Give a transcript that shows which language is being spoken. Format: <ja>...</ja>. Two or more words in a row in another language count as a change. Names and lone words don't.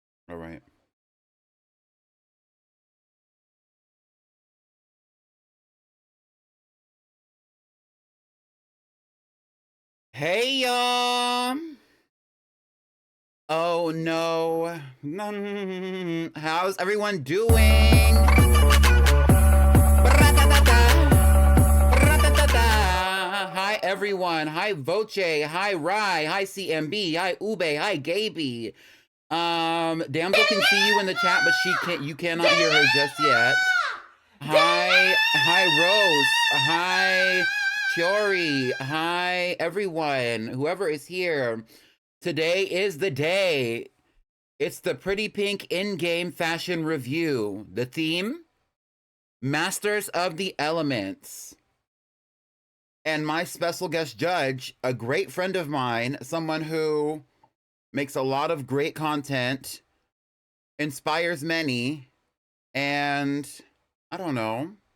<en>All right. Hey, y'all. Oh, no. How's everyone doing? Hi, everyone. Hi, Voce. Hi, Rai. Hi, CMB. Hi, Ube. Hi, Gaby. Damsel can see you in the chat, but you cannot hear her just yet. Hi, Rose. Hi, Chiori. Hi, everyone. Whoever is here. Today is the day. It's the Pretty Pink in-game fashion review. The theme? Masters of the Elements. And my special guest judge, a great friend of mine, someone who makes a lot of great content, inspires many, and I don't know.</en>